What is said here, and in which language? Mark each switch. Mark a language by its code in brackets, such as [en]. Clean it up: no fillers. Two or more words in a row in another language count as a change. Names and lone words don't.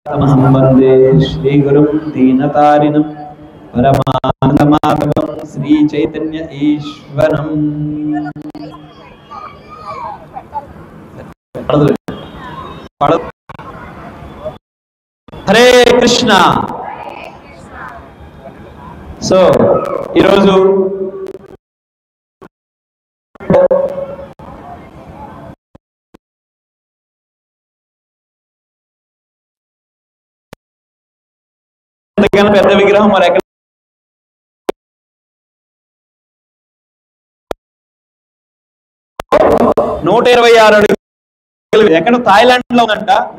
[sa] तमहं वन्दे श्रीगुरुं दीनतारिणं परमानन्दमाधवं श्रीचैतन्य ईश्वरम्। हरे कृष्ण। [te] సో ఈరోజు పెద్ద విగ్రహం మరి ఎక్కడ 126 అడుగులు ఎక్కడ థాయిలాండ్ లో ఉందంట.